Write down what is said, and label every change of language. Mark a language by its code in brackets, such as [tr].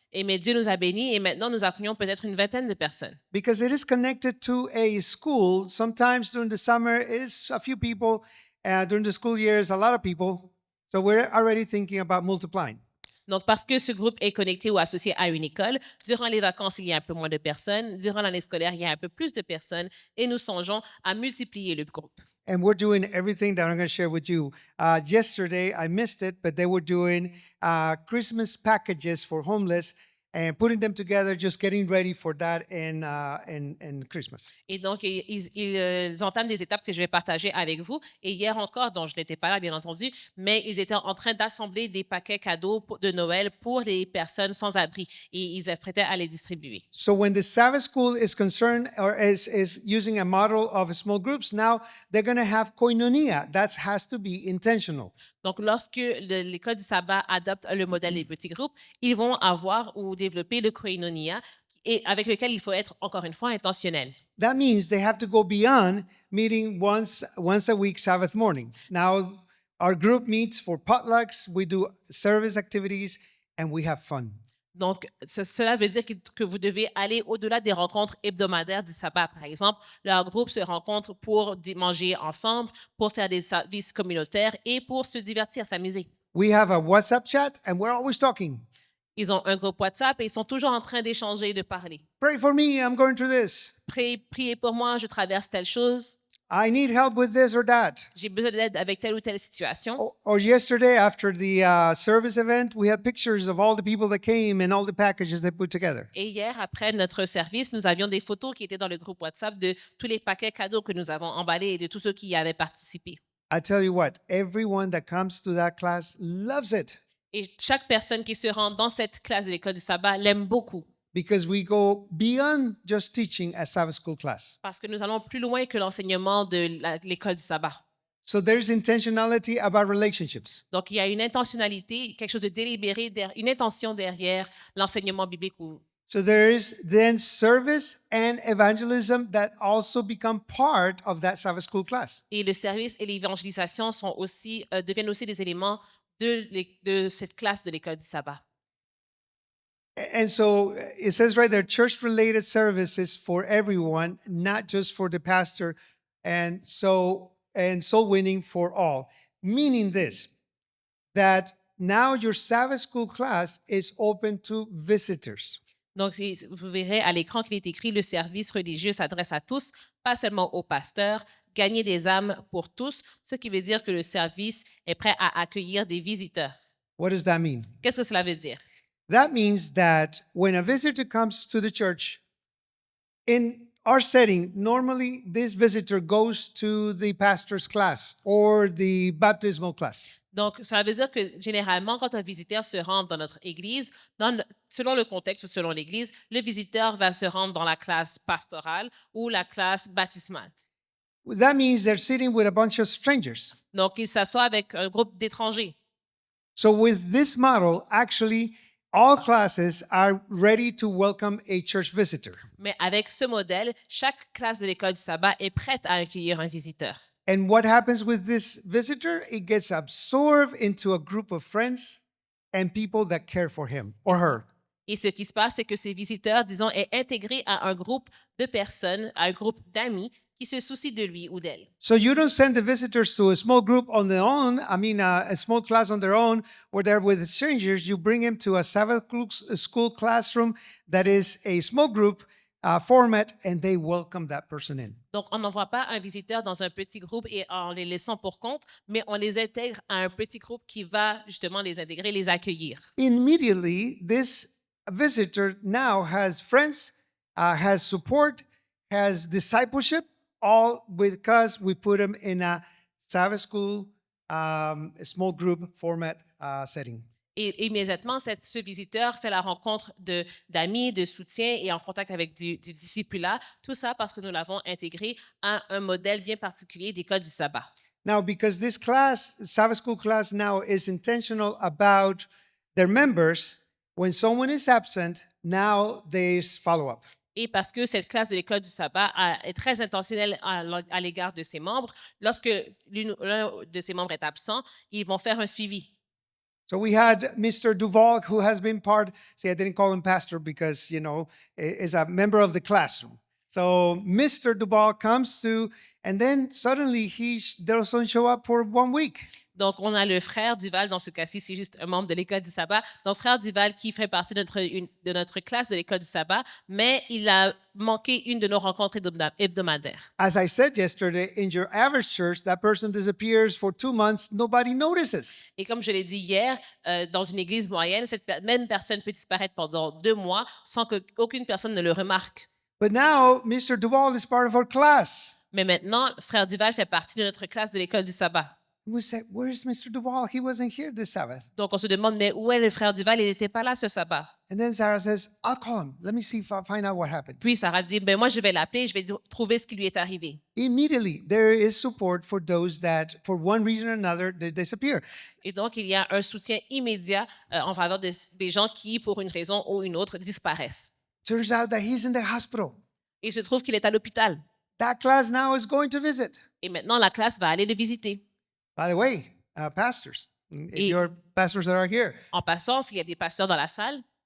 [fr] Mais Dieu nous a bénis et maintenant nous accueillons peut-être une vingtaine de personnes. [en] Because it is connected to a school. Sometimes during the summer, it's a few people. During the school years, a lot of people. So we're already thinking about multiplying. [fr] Donc, parce que ce groupe est connecté ou associé à une école, durant les vacances, il y a un peu moins de personnes. Durant l'année scolaire, il y a un peu plus de personnes. Et nous songeons à multiplier le groupe. [en] And we're doing everything that I'm going to share with you. Yesterday, I missed it, but they were doing Christmas packages for homeless and putting them together, just getting ready for that in Christmas. [fr] Et donc, ils entament des étapes que je vais partager avec vous. Et hier encore, dont je n'étais pas là, bien entendu, mais ils étaient en train d'assembler des paquets cadeaux de Noël pour les personnes sans abri. Et ils s'apprêtaient à les distribuer. [en] So when the Sabbath school is concerned or is using a model of small groups, now they're going to have koinonia. That has to be intentional. [fr] Donc, lorsque l'école du sabbat adopte le modèle des petits groupes, ils vont avoir ou développer le koinonia, et avec lequel il faut être, encore une fois, intentionnel. [en] That means they have to go beyond meeting once a week Sabbath morning. Now, our group meets for potlucks, we do service activities, and we have fun. [fr] Donc, cela veut dire que vous devez aller au-delà des rencontres hebdomadaires du sabbat. Par exemple, leur groupe se rencontre pour manger ensemble, pour faire des services communautaires et pour se divertir, s'amuser. [en] We have a WhatsApp chat, and we're always talking. [fr] Ils ont un groupe WhatsApp et ils sont toujours en train d'échanger et de parler. [en] Pray for me, I'm going through this. [fr] Priez pour moi, je traverse telle chose. [en] I need help with this or that. [fr] J'ai besoin d'aide avec telle ou telle situation. [en] Or yesterday, after the service event, we had pictures of all the people that came and all the packages they put together. [fr] Et hier, après notre service, nous avions des photos qui étaient dans le groupe WhatsApp de tous les paquets cadeaux que nous avons emballés et de tous ceux qui y avaient participé. [en] I tell you what, everyone that comes to that class loves it [fr] Et chaque personne qui se rend dans cette classe de l'école du sabbat l'aime beaucoup [en] because we go beyond just teaching a Sabbath school class. [fr] parce que nous allons plus loin que l'enseignement de l'école du sabbat. [en] So there's intentionality about relationships. [fr] Donc, il y a une intentionnalité, quelque chose de délibéré, une intention derrière l'enseignement biblique. [en] So there is then service and evangelism that also become part of that Sabbath school class. [fr] Et le service et l'évangélisation sont aussi, deviennent aussi des éléments de cette classe de l'école du sabbat. [en] And so it says right there, church-related services for everyone, not just for the pastor, and soul winning for all. Meaning this, that now your Sabbath school class is open to visitors. [fr] Donc, vous verrez à l'écran qu'il est écrit « Le service religieux s'adresse à tous, pas seulement aux pasteurs, gagner des âmes pour tous », ce qui veut dire que le service est prêt à accueillir des visiteurs. [en] What does that mean? [fr] Qu'est-ce que cela veut dire? [en] That means that when a visitor comes to the church, in our setting, normally this visitor goes to the pastor's class or the baptismal class. [fr] Donc, ça veut dire que généralement, quand un visiteur se rend dans notre église, selon le contexte ou selon l'église, le visiteur va se rendre dans la classe pastorale ou la classe baptismale. [en] That means they're sitting with a bunch of strangers. [fr] Donc, il s'assoit avec un groupe d'étrangers. [en] So with this model, actually, all classes are ready to welcome a church visitor. [fr] Mais avec ce modèle, chaque classe de l'école du sabbat est prête à accueillir un visiteur. [en] And what happens with this visitor? It gets absorbed into a group of friends and people that care for him or her. [fr] Et ce qui se passe, c'est que ces visiteurs, disons, est intégré à un groupe de personnes, à un groupe d'amis qui se soucient de lui ou d'elle. [en] So you don't send the visitors to a small group on their own, a small class on their own, where they're with strangers. You bring them to a Sabbath school classroom that is a small group format, and they welcome that person in. [fr] Donc, on n'envoie pas un visiteur dans un petit groupe et en les laissant pour compte, mais on les intègre à un petit groupe qui va justement les intégrer, les accueillir. [en] Immediately, this visitor now has friends, has support, has discipleship, all because we put them in a Sabbath school small group format setting. [fr] Et immédiatement, ce visiteur fait la rencontre d'amis, de soutien et en contact avec du discipulat. Tout ça parce que nous l'avons intégré à un modèle bien particulier d'école du sabbat. [en] Now, because this class, Sabbath school class now is intentional about their members, when someone is absent, now there's follow-up. [fr] Et parce que cette classe de l'école du sabbat est très intentionnelle à l'égard de ses membres, lorsque l'un de ses membres est absent, ils vont faire un suivi. [en] So we had Mr. Duval, who has been part, see, I didn't call him pastor because, is a member of the classroom. So Mr. Duval comes to, and then suddenly he doesn't show up for 1 week. [fr] Donc, on a le frère Duval, dans ce cas-ci, c'est juste un membre de l'école du sabbat. Donc, frère Duval qui fait partie de notre classe de l'école du sabbat, mais il a manqué une de nos rencontres hebdomadaires. [en] As I said yesterday, in your average church, that person disappears for 2 months, nobody notices. [fr] Et comme je l'ai dit hier, dans une église moyenne, cette même personne peut disparaître pendant 2 mois sans qu'aucune personne ne le remarque. [en] But now, Mr. Duval is part of our class. [fr] Mais maintenant, frère Duval fait partie de notre classe de l'école du sabbat. [en] We said, where's Mr. Duval? He wasn't here this Sabbath. [fr] Donc, on se demande, mais où est le frère Duval? Il n'était pas là ce sabbat. [en] And then Sarah says, I'll call him. Let me see if I find out what happened. [fr] Puis Sarah dit, ben moi, je vais l'appeler, je vais trouver ce qui lui est arrivé. [en] Immediately, there is support for those that, for one reason or another, they disappear. [fr] Et donc, il y a un soutien immédiat en faveur des gens qui, pour une raison ou une autre, disparaissent. [en] Turns out that he's in the hospital. [fr] Et il se trouve qu'il est à l'hôpital. [en] That class now is going to visit. [fr] Et maintenant, la classe va aller le visiter. [en] By the way, pastors, if your pastors that are here, [fr] En passant, s'il y a des pasteurs dans la salle,